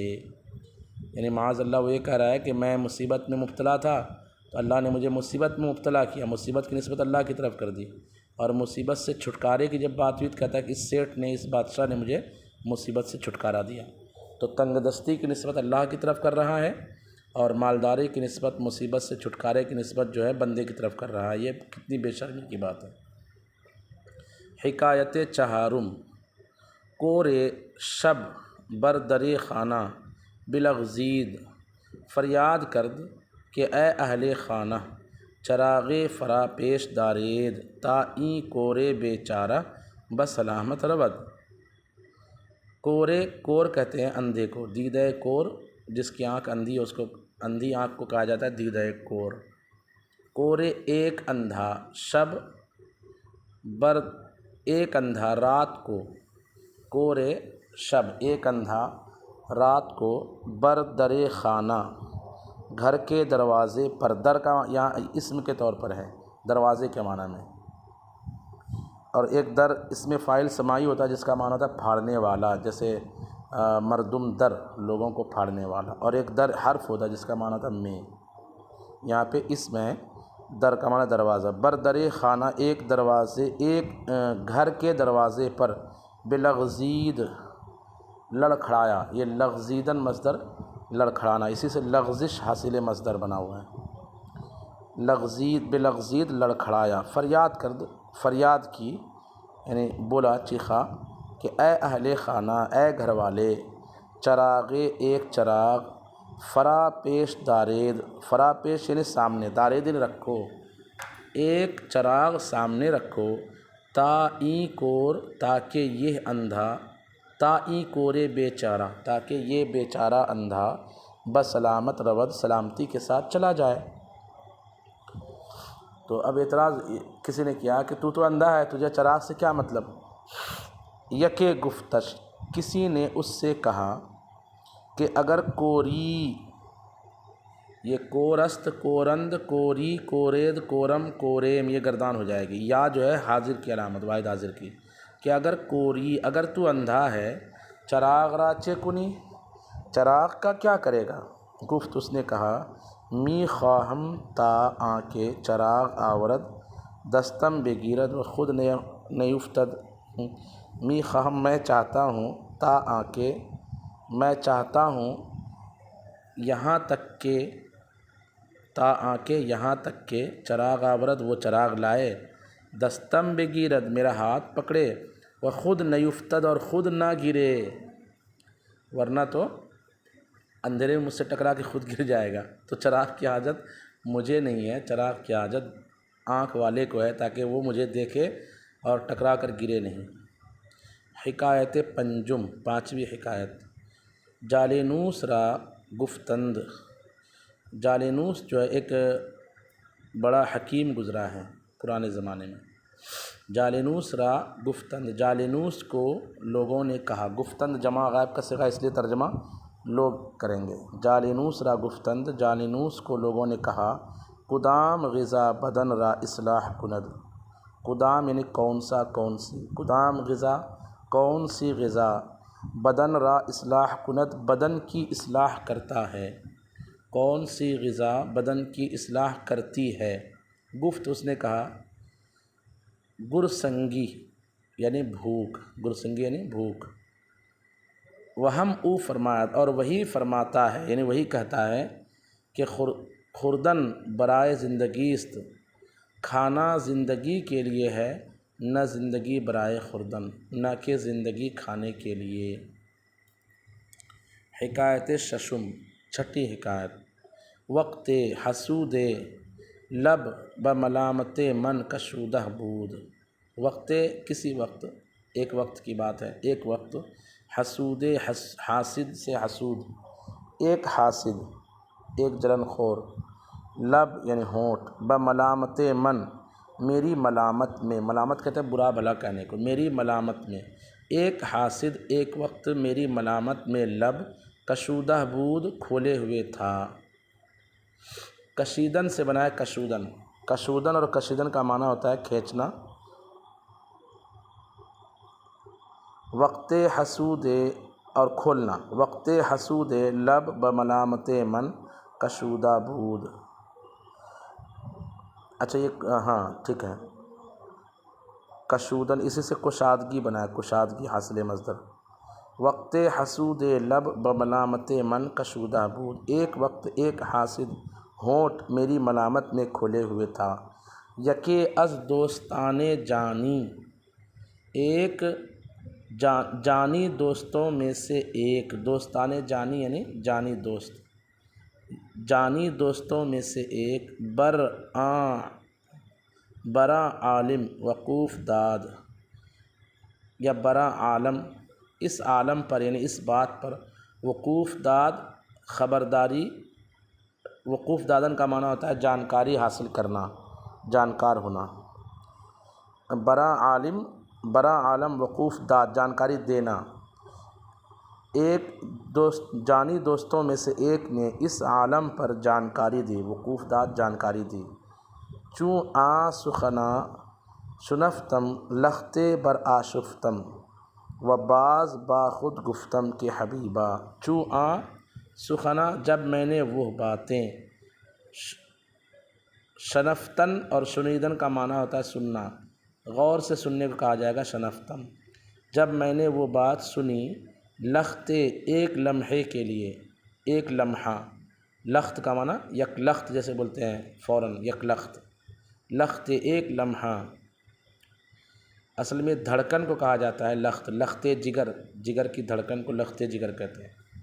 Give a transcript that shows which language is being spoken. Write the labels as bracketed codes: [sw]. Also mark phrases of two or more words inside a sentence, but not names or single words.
[ur] یعنی معاذ اللہ وہ یہ کہہ رہا ہے کہ میں مصیبت میں مبتلا تھا تو اللہ نے مجھے مصیبت میں مبتلا کیا، مصیبت کی نسبت اللہ کی طرف کر دی، اور مصیبت سے چھٹکارے کی جب بات ہوئی تو کہتا ہے کہ اس سیٹھ نے، اس بادشاہ نے مجھے مصیبت سے چھٹکارا دیا۔ تو تنگ دستی کی نسبت اللہ کی طرف کر رہا ہے، اور مالداری کی نسبت، مصیبت سے چھٹکارے کی نسبت جو ہے بندے کی طرف کر رہا ہے۔ یہ کتنی بے شرمی کی بات ہے۔ [fa] حکایت چہارم، کور شب بر در خانہ بلغزید فریاد کرد کہ اے اہل خانہ چراغ فرا پیش دارید تا این کور بیچارہ بسلامت رود۔ [ur] کور کہتے ہیں اندھے کو، [fa] دیدہ کور [ur] جس کی آنکھ اندھی ہے اس کو اندھی آنکھ کو کہا جاتا ہے [fa] دیدہ کور۔ [ur] کور ایک اندھا، [fa] شب بر [ur] ایک اندھا رات کو، [fa] کور شب [ur] ایک اندھا رات کو، [fa] بر در خانہ [ur] گھر کے دروازے پر، در کا یہاں اسم کے طور پر ہے دروازے کے معنی میں، اور ایک در اس میں فاعل سماعی ہوتا ہے جس کا معنی ہوتا ہے پھاڑنے والا، جیسے [fa] مردم در [ur] لوگوں کو پھاڑنے والا، اور ایک در حرف ہوتا ہے جس کا معنی ہوتا ہے میں، یہاں پہ اسم ہے، در کا معنی دروازہ، [fa] بر در خانہ [ur] ایک دروازے، ایک گھر کے دروازے پر، بلغزید لڑکھڑایا، یہ لغزیدن مصدر لڑکھڑانا، اسی سے لغزش حاصل مصدر بنا ہوا ہے، [fa] لغزید بلغزید لڑکھڑایا، فریاد کرد [ur] فریاد کی، یعنی بولا چیخا کہ اے اہل خانہ اے گھر والے، چراغ ایک چراغ، [fa] فرا پیش دارید، فرا پیش [ur] یعنی سامنے، دارید یعنی رکھو، ایک چراغ سامنے رکھو، [fa] تا این کور [ur] تاکہ یہ اندھا، [fa] تا این کور بیچارہ [ur] تاکہ یہ بیچارہ اندھا، [fa] بسلامت رود [ur] سلامتی کے ساتھ چلا جائے۔ تو اب اعتراض کسی نے کیا کہ تو اندھا ہے، تجھے چراغ سے کیا مطلب؟ [fa] یکے گفتش، [ur] کسی نے اس سے کہا کہ [fa] اگر کوری، [ur] یہ کورست، کورند، کوری، کورید، کورم، کوریم، یہ گردان ہو جائے گی، یا جو ہے حاضر کی علامت، واحد حاضر کی، کہ [fa] اگر کوری، [ur] اگر تو اندھا ہے، [fa] چراغ را چے کنی، [ur] چراغ کا کیا کرے گا؟ گفت، اس نے کہا، [fa] می خواہم تا آنکے چراغ آورد، دستم بگیرد و خود نیفتد، می خواہم [ur] میں چاہتا ہوں، [fa] تا آنکے [ur] میں چاہتا ہوں، یہاں تک کہ، [fa] تا آنکے [ur] یہاں تک کہ، [fa] چراغ آورد [ur] وہ چراغ لائے، [fa] دستم بگیرد [ur] میرا ہاتھ پکڑے، [fa] و خود نیفتد [ur] اور خود نہ گرے، ورنہ تو اندھیرے میں مجھ سے ٹکرا کے خود گر جائے گا۔ تو چراغ کی حاجت مجھے نہیں ہے، چراغ کی حاجت آنکھ والے کو ہے، تاکہ وہ مجھے دیکھے اور ٹکرا کر گرے نہیں۔ [fa] حکایت پنجم، [ur] پانچویں حکایت۔ [fa] جالینوس را گفتند، [ur] جالینوس جو ہے ایک بڑا حکیم گزرا ہے پرانے زمانے میں۔ [fa] جالینوس را گفتند، [ur] جالینوس کو لوگوں نے کہا، گفتند جمع غائب کا صیغہ، اس لیے ترجمہ لوگ کریں گے۔ [fa] جالینوس را گفتند، [ur] جالینوس کو لوگوں نے کہا، [fa] کدام غذا بدن را اصلاح کند، [ur] کدام یعنی کون سا، کون سی، [fa] کدام غذا [ur] کون سی غذا، [fa] بدن را اصلاح کند [ur] بدن کی اصلاح کرتا ہے، کون سی غذا بدن کی اصلاح کرتی ہے؟ گفت، اس نے کہا، گرسنگی یعنی بھوک، گرسنگی یعنی بھوک، [fa] وہم او [ur] فرمایا، اور وہی فرماتا ہے یعنی وہی کہتا ہے کہ [fa] خوردن برائے زندگی است، [ur] کھانا زندگی کے لیے ہے، [fa] نہ زندگی برائے خوردن، [ur] نہ کہ زندگی کھانے کے لیے۔ [fa] حکایت ششم، [ur] چھٹی حکایت۔ [fa] وقت حسود لب بملامت من کشودہ بود، [ur] وقت کسی وقت، ایک وقت کی بات ہے، ایک وقت، حسود حاسد سے حسود، ایک حاسد، ایک جلن خور، لب یعنی ہونٹ، [fa] بملامت من [ur] میری ملامت میں، ملامت کہتے ہیں برا بھلا کہنے کو، میری ملامت میں، ایک حاسد ایک وقت میری ملامت میں [fa] لب کشودہ بود [ur] کھولے ہوئے تھا۔ کشیدن سے بنا ہے کشودن، کشودن اور کشیدن کا معنی ہوتا ہے کھینچنا۔ [fa] وقت حسود [ur] اور کھولنا، [fa] وقت حسود لب بملامت من کشودہ بود، [ur] اچھا یہ ہاں ٹھیک ہے، کشودن اسی سے کشادگی بنا ہے، کشادگی حاصل مصدر۔ [fa] وقت حسود لب بملامت من کشودہ بود، [ur] ایک وقت ایک حاسد ہونٹ میری ملامت میں کھولے ہوئے تھا۔ [fa] یکے از دوستان جانی، [ur] ایک جانی دوستوں میں سے ایک، [fa] دوستان جانی [ur] یعنی جانی دوست، جانی دوستوں میں سے ایک، [fa] برآں عالم وقوف داد، [ur] یا [fa] برآں عالم [ur] اس عالم پر یعنی اس بات پر، [fa] وقوف داد [ur] خبرداری، [fa] وقوف دادن [ur] کا معنی ہوتا ہے جانکاری حاصل کرنا، جانکار ہونا، [fa] برآں عالم وقوف داد [ur] جانکاری دینا، ایک جانی دوستوں میں سے ایک نے اس عالم پر جانکاری دی، [fa] وقوف داد [ur] جانکاری دی۔ [fa] چوں آ سخنا شنفتم لختے بر آشفتم، و باز با خود گفتم کہ حبیبا، چوں آ سخنا [ur] جب میں نے وہ باتیں، شنفتن اور شنیدن کا معنی ہوتا ہے سننا، غور سے سننے کو کہا جائے گا شنفتن، جب میں نے وہ بات سنی، لختے ایک لمحے کے لیے، ایک لمحہ، لخت کا معنی یک لخت جیسے بولتے ہیں فوراً، یک لخت، لخت ایک لمحہ، اصل میں دھڑکن کو کہا جاتا ہے لخت، لخت جگر، جگر کی دھڑکن کو لخت جگر کہتے ہیں،